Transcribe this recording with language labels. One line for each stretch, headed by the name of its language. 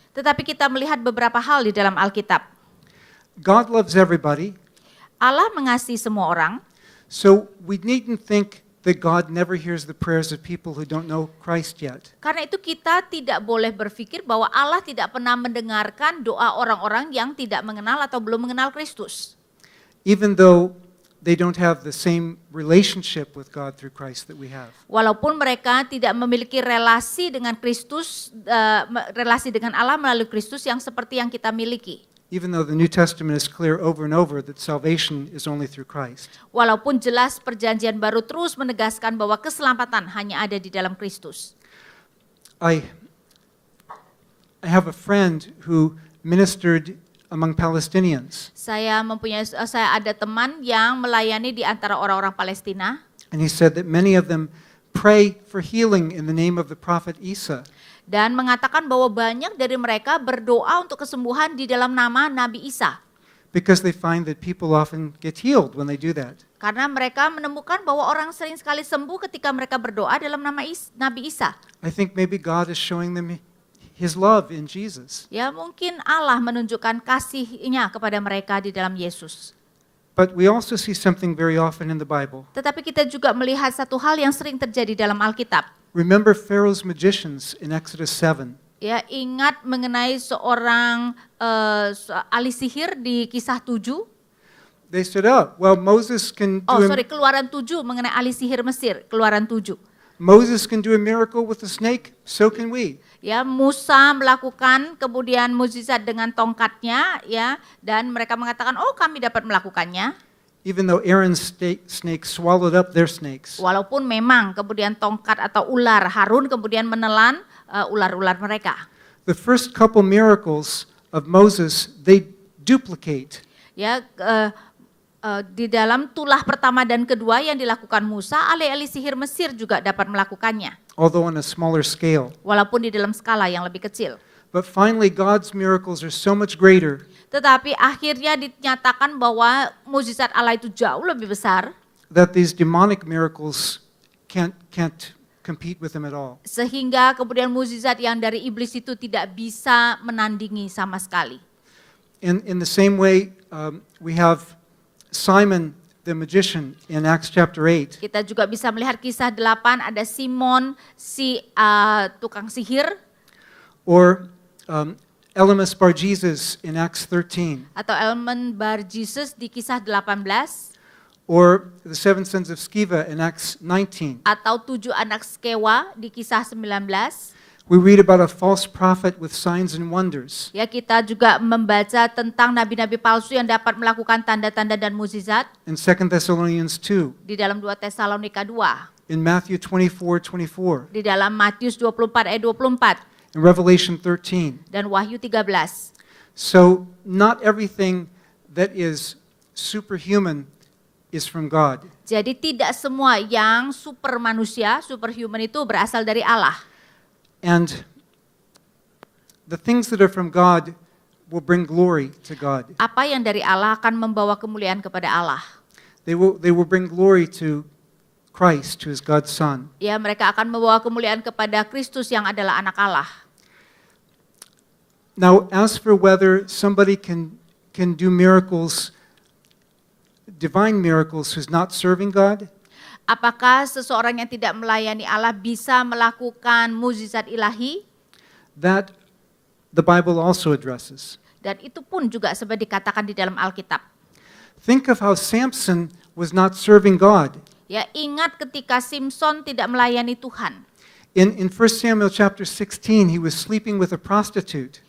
Indonesian: Tetapi kita melihat beberapa hal di dalam Alkitab.
English: God loves everybody,
Indonesian: Allah mengasihi semua orang,
English: so we needn't think that God never hears the prayers of people who don't know Christ yet.
Indonesian: karena itu kita tidak boleh berpikir bahwa Allah tidak pernah mendengarkan doa orang-orang yang tidak mengenal atau belum mengenal Kristus.
English: Even though they don't have the same relationship with God through Christ that we have.
Indonesian: Walaupun mereka tidak memiliki relasi dengan Kristus, relasi dengan Allah melalui Kristus yang seperti yang kita miliki.
English: Even though the New Testament is clear over and over that salvation is only through Christ.
Indonesian: Walaupun jelas perjanjian baru terus menegaskan bahwa keselamatan hanya ada di dalam Kristus.
English: I have a friend who ministered among Palestinians,
Indonesian: Saya ada teman yang melayani di antara orang-orang Palestina,
English: and he said that many of them pray for healing in the name of the prophet Isa.
Indonesian: dan mengatakan bahwa banyak dari mereka berdoa untuk kesembuhan di dalam nama Nabi Isa.
English: Because they find that people often get healed when they do that.
Indonesian: Karena mereka menemukan bahwa orang sering sekali sembuh ketika mereka berdoa dalam nama Nabi Isa.
English: I think maybe God is showing them His love in Jesus.
Indonesian: Ya, mungkin Allah menunjukkan kasih-Nya kepada mereka di dalam Yesus.
English: But we also see something very often in the Bible.
Indonesian: Tetapi kita juga melihat satu hal yang sering terjadi dalam Alkitab.
English: Remember Pharaoh's magicians in Exodus 7.
Indonesian: Ya, ingat mengenai seorang ahli sihir di Kisah 7.
English: They said, oh, well, Moses can Oh, do
Indonesian: sorry, Keluaran 7 mengenai ahli sihir Mesir, Keluaran 7.
English: Moses can do a miracle with a snake, so can we.
Indonesian: Ya, Musa melakukan kemudian mukjizat dengan tongkatnya, ya, dan mereka mengatakan, oh kami dapat melakukannya.
English: Even though Aaron's snake swallowed up their snakes.
Indonesian: Walaupun memang kemudian tongkat atau ular Harun kemudian menelan ular-ular mereka.
English: The first couple miracles of Moses, they duplicate.
Indonesian: Ya, di dalam tulah pertama dan kedua yang dilakukan Musa, ahli-ahli sihir Mesir juga dapat melakukannya.
English: Although on a smaller scale.
Indonesian: Walaupun di dalam skala yang lebih kecil.
English: But finally, God's miracles are so much greater
Indonesian: Tetapi akhirnya dinyatakan bahwa mukjizat Allah itu jauh lebih besar.
English: that these demonic miracles can't compete with them at all.
Indonesian: Sehingga kemudian mukjizat yang dari iblis itu tidak bisa menandingi sama sekali.
English: In the same way, we have Simon the magician in Acts chapter 8.
Indonesian: Kita juga bisa melihat kisah 8, ada Simon si tukang sihir.
English: Or Elymas Bar Jesus in Acts 13.
Indonesian: Atau Elymas Bar Jesus di kisah 18.
English: Or the seven sons of Sceva in Acts 19.
Indonesian: Atau 7 anak Skewa di kisah 19.
English: We read about a false prophet with signs and wonders.
Indonesian: Ya, kita juga membaca tentang nabi-nabi palsu yang dapat melakukan tanda-tanda dan mukjizat.
English: In 2 Thessalonians 2.
Indonesian: Di dalam 2 Tesalonika 2.
English: In Matthew 24:24.
Indonesian: Di dalam Matius 24 ayat 24.
English: In Revelation 13.
Indonesian: Dan Wahyu 13.
English: So not everything that is superhuman is from God.
Indonesian: Jadi tidak semua yang super manusia, superhuman itu berasal dari Allah.
English: And the things that are from God will bring glory to God.
Indonesian: Apa yang dari Allah akan membawa kemuliaan kepada Allah.
English: They will bring glory to Christ, who is God's Son.
Indonesian: Ya, mereka akan membawa kemuliaan kepada Kristus yang adalah anak Allah.
English: Now, as for whether somebody can do miracles, divine miracles, who's not serving God,
Indonesian: Apakah seseorang yang tidak melayani Allah bisa melakukan mukjizat ilahi?
English: that the Bible also addresses.
Indonesian: Dan itu pun juga seperti dikatakan di dalam Alkitab.
English: Think of how Samson was not serving God.
Indonesian: Ya, ingat ketika Simson tidak melayani Tuhan.
English: In 1 Samuel chapter 16, he was sleeping with a prostitute.